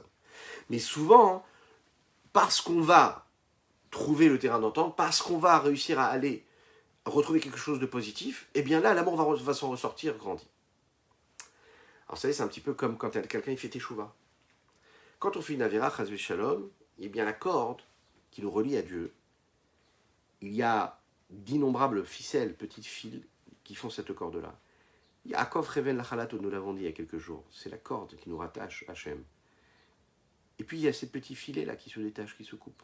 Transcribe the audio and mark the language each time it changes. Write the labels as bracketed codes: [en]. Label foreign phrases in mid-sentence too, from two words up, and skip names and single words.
[fr] Mais souvent, parce qu'on va trouver le terrain d'entente, parce qu'on va réussir à aller retrouver quelque chose de positif, eh bien là, l'amour va s'en ressortir grandi. Alors vous savez, c'est un petit peu comme quand quelqu'un fait teshuva. Quand on fait une avera, [he] חס ושלום, [fr] eh bien la corde qui nous relie à Dieu, il y a d'innombrables ficelles, petites fils, qui font cette corde-là. Yaakov révèle la chalat, nous l'avons dit il y a quelques jours, c'est la corde qui nous rattache à Hachem. Et puis il y a ces petits filets-là qui se détachent, qui se coupent.